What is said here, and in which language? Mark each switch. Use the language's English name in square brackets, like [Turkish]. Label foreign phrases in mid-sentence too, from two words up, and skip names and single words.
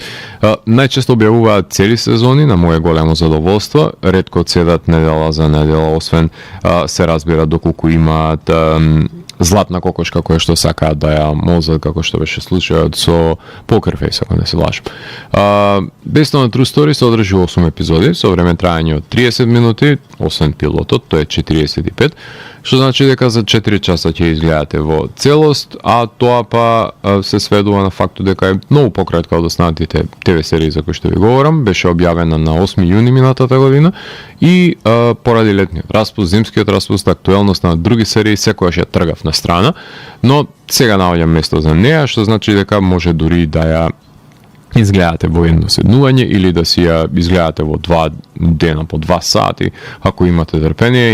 [Macedonian] Најчесто објавуваат цели сезони, на моје големо задоволство, ретко седат недела за недела, освен се разбира доколку имаат златна кокошка која што сакаат да ја мозат, како што беше случајот со Poker Face, ако не се лажам. Based on a True Story се одржи 8 епизоди со време трајање од 30 минути, освен пилотот, тоа е 45, што значи дека за 4 часа ќе изгледате во целост, а тоа па се сведува на фактот дека е многу пократка од останатите ТВ серии за кои што ви говорам. Беше објавена на 8 јуни минатата година и поради летниот распуст, зимскиот распуст, актуелноста на други серии, секојаш ја тргав на страна, но сега наоѓам место за неа, што значи дека може дури да ја изгледате во едно седнување или да си ја изгледате во 2 дена по 2 сати, ако имате трпение.